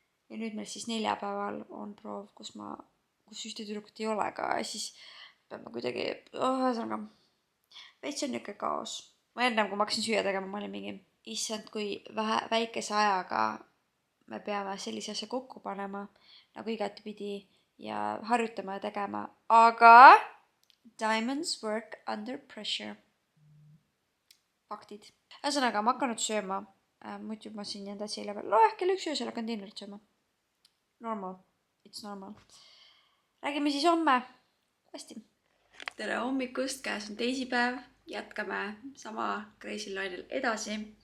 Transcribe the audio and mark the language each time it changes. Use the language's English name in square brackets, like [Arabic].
[Estonian] Ja nüüd meil siis 4 päeval on proov, kus ühte tüdrukut ei ole ka. Ja siis peame kuidagi, veits on niisugune kaos. Ma ennem, kui ma hakkasin süüa tegema, ma olin mingi, issand, kui väikese ajaga me peame sellise asja kokku panema, nagu igatpidi ja harjutama ja tegema. [English] Aga diamonds work under pressure. [Estonian] Faktid. Ühesõnaga, ma hakkan nüüd sööma. Muidu ma siin jäänud asja eile veel. Kell 1 öösel hakkan dinnerit sööma. [English] Normal. It's normal. [Estonian] Räägime siis homme. Hästi. Tere hommikust, käes on teisipäev. Jätkame sama crazy lainel edasi.